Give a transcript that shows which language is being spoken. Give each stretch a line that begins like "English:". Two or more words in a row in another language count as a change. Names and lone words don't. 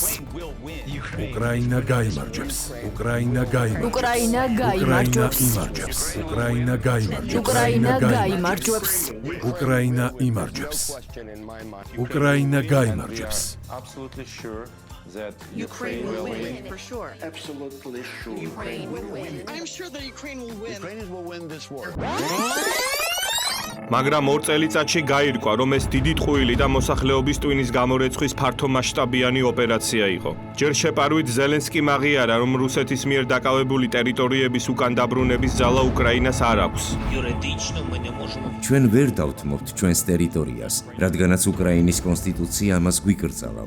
Georgian: უკრაინა გაიმარჯვებს. უკრაინა გაიმარჯვებს. უკრაინა გაიმარჯვებს. უკრაინა გაიმარჯვებს. უკრაინა გაიმარჯვებს. უკრაინა იმარჯვებს. უკრაინა გაიმარჯვებს.
English: Ukraine will win for sure. Absolutely sure. Ukraine will win. I'm sure that Ukraine will win. Ukrainians will win this war.
Georgian: მაგრამ 2 წელიწადში გაირკვა, რომ ეს დიდი ტყუილი და მოსახლეობის ტვინის გამორეცხვის ფართომასშტაბიანი ოპერაცია იყო. ჯერ შეპარვით ზელენსკიმ აღიარა, რომ რუსეთის მიერ დაკავებული ტერიტორიების უკან დაბრუნების ძალა უკრაინას არ აქვს. ჩვენ ვერ დავთმობთ ჩვენს ტერიტორიას, რადგანაც უკრაინის კონსტიტუცია ამას გვიკრძალავს.